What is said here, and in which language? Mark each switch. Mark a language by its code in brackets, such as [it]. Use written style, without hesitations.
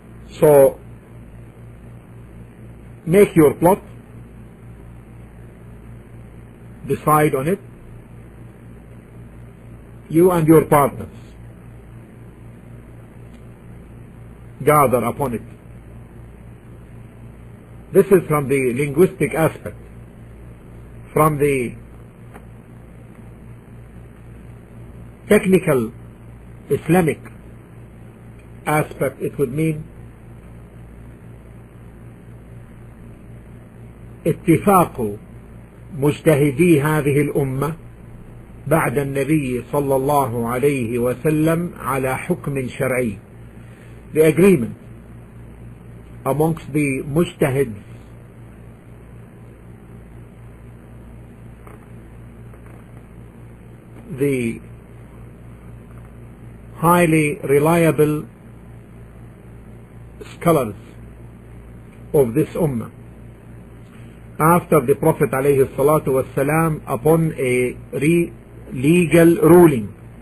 [en] So make your plot, decide on it, you and your partners, gather upon it. This is from the linguistic aspect. From the technical Islamic aspect, it would mean [ar] اتفاق مجتهدي هذه الأمة بعد النبي صلى الله عليه وسلم على حكم شرعي. [en] The agreement amongst the mujtahids, the highly reliable scholars of this ummah, after the Prophet alayhi salatu wassalam, upon a legal ruling.